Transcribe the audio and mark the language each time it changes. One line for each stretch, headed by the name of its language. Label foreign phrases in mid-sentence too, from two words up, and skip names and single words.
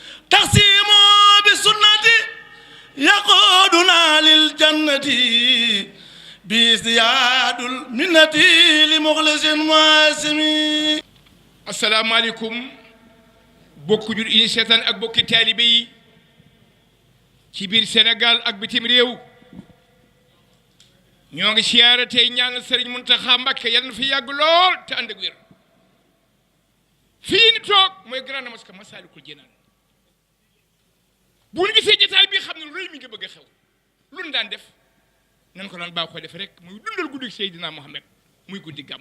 Arabic: تقسيم بسنة يقودنا للجنة بازدياد المنة لمخلص مواسم. السلام عليكم
Wolof: bokku jur yi seetaan ak bokki taalibe yi ci biir Sénégal ak bitim réew ñoo ngi siyaare tey ñaanal Serigne Mountakha Mbacké yal na fi yàgg lool te ànd ak wér. fii ni toog mooy Grande Mosquée Massalikul Jinaan bu ñu gisee jotaay bi xam ne lu rëy mi nga bëgg a xew lu ñu daan def nan ko daan baaxoo def rek muy dundal guddi Seydina Mohamed muy guddi gàmm.